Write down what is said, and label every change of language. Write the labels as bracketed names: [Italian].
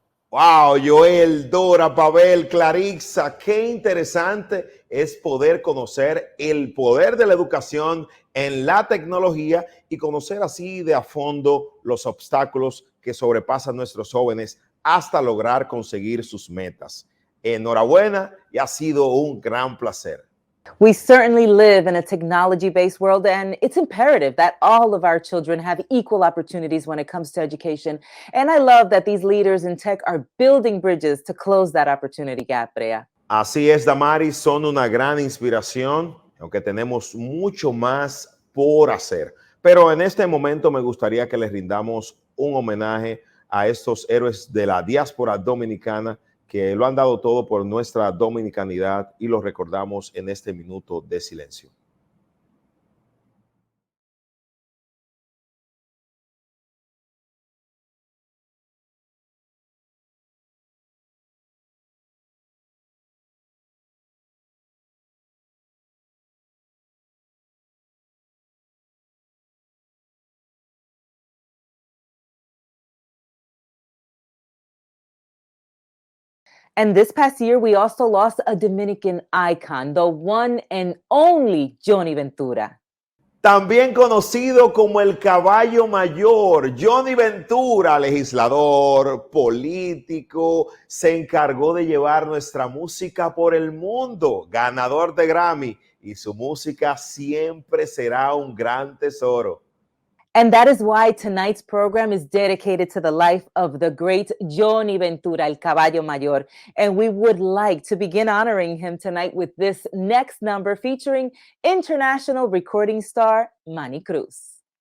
[Spanish] Wow, Joel, Dora, Pavel, Clarixa, qué interesante es poder conocer el poder de la educación en la tecnología y conocer así de a fondo los obstáculos que sobrepasan nuestros jóvenes hasta lograr conseguir sus metas. Enhorabuena y ha sido un gran placer. [English] We certainly live in a technology-based world, and it's imperative that all of our children have equal opportunities when it comes to education. And I love that these leaders in tech are building bridges to close that opportunity gap, Brea. [Spanish] Así es, Damaris, son una gran inspiración, aunque tenemos mucho más por hacer. Pero en este momento me gustaría que les rindamos un homenaje a estos héroes de la diáspora dominicana que lo han dado todo por nuestra dominicanidad y los recordamos en este minuto de silencio. [English] And this past year, we also lost a Dominican icon, the one and only Johnny Ventura. [Spanish] También conocido como el caballo mayor, Johnny Ventura, legislador, político, se encargó de llevar nuestra música por el mundo, ganador de Grammy, y su música siempre será un gran tesoro. [English] And that is why tonight's program is dedicated to the life of the great Johnny Ventura, [Spanish] el caballo mayor. [English] And we would like to begin honoring him tonight with this next number featuring international recording star Manny Cruz.